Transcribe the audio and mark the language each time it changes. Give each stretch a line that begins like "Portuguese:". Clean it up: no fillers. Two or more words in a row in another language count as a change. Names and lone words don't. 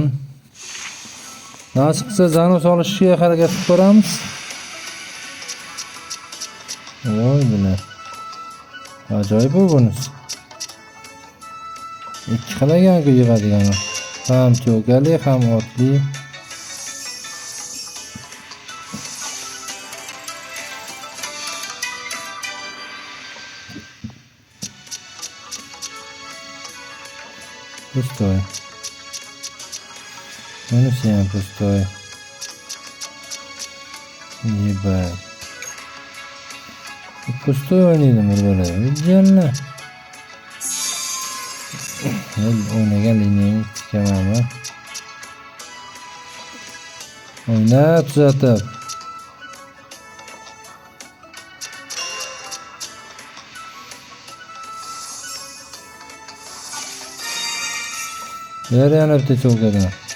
Uzbek: Nasib qilsa Zanos olishga harakat qilib ko'ramiz. Voy buni. Ajoyib bu bonus. Ikki xalagan-ku yig'adigan. Ham cho'kali, ham otli.
Russian: Пустой. Ну всем пустой. Ебать.
Uzbek: Пустой o'ynaydi murdalar. Janna. O'ynagan liniyani tikaman. O'ynab tuzatib. Yana bitta cho'kadan.